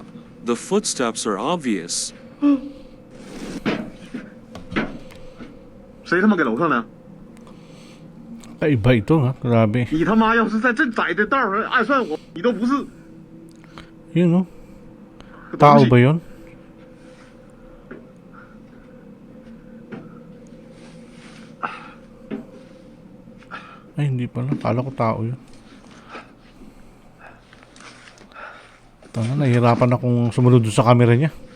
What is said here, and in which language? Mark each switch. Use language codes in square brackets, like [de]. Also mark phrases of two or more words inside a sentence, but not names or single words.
[en] The footsteps are obvious. [zh] 谁他妈给楼上的？ [tl] Kaiba ito ha, grabe. [zh] 你他妈要是在这窄的道上暗算我，你都不是。 [tl] Yun no? Tao ba yun? Ay, hindi pala. Kala ko tao yun. Tanga, nahihirapan akong sumunod doon sa camera niya.